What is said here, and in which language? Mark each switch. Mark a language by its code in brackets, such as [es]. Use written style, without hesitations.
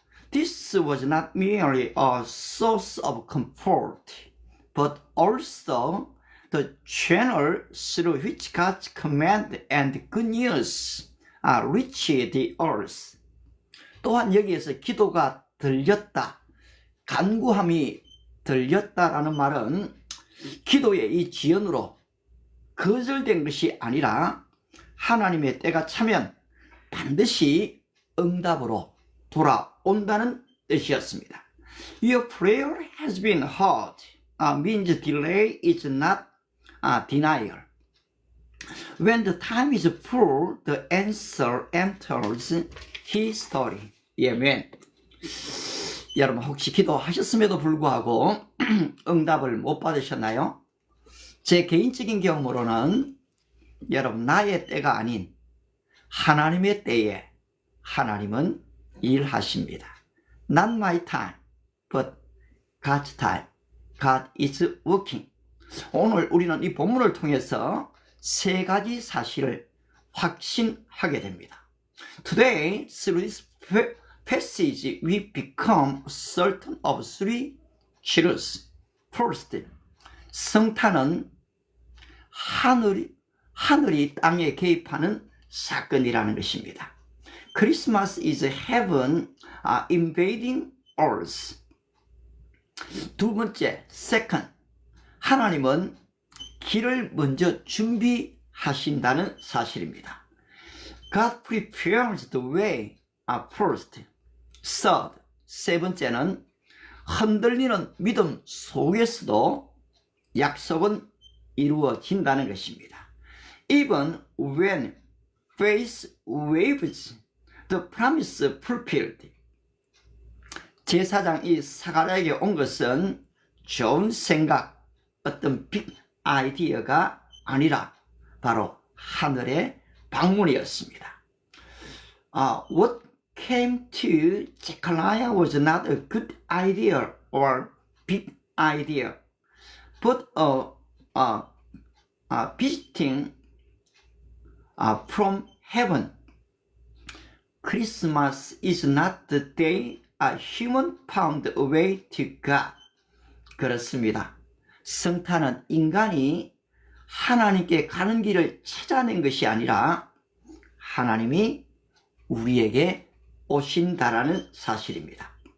[en] This was not merely a source of comfort, but also the channel through which God's command and good news reached the earth. [ko] 또한 여기에서 기도가 들렸다, 간구함이 들렸다라는 말은 기도의 이 지연으로 거절된 것이 아니라 하나님의 때가 차면 반드시 응답으로 돌아온다는 뜻이었습니다. [en] Your prayer has been heard means delay is not denial. When the time is full, the answer enters history. [ko] 아멘. 여러분 혹시 기도하셨음에도 불구하고 응답을 못 받으셨나요? 제 개인적인 경험으로는 여러분 나의 때가 아닌 하나님의 때에 하나님은 일하십니다. [en] Not my time, but God's time. God is working. [ko] 오늘 우리는 이 본문을 통해서 세 가지 사실을 확신하게 됩니다. [en] Today, through this passage, we become certain of three truths. [ko] First, 성탄은 하늘이 땅에 개입하는 사건이라는 것입니다. [en] Christmas is heaven invading earth. [ko] 두 번째, second, 하나님은 길을 먼저 준비하신다는 사실입니다. [en] God prepares the way first. [ko] Third, 세 번째는 흔들리는 믿음 속에서도 약속은 이루어진다는 것입니다. [en] even when faith waves, the promise fulfilled. [ko] 제사장 이 사가랴에게 온 것은 좋은 생각, 어떤 빅 아이디어가 아니라 바로 하늘의 방문이었습니다. [en] What came to Zechariah was not a good idea or big idea, but a visiting from heaven. Christmas is not the day a human found a way to God. [ko] 그렇습니다. 성탄은 인간이 하나님께 가는 길을 찾아낸 것이 아니라 하나님이 우리에게 오신다라는 사실입니다.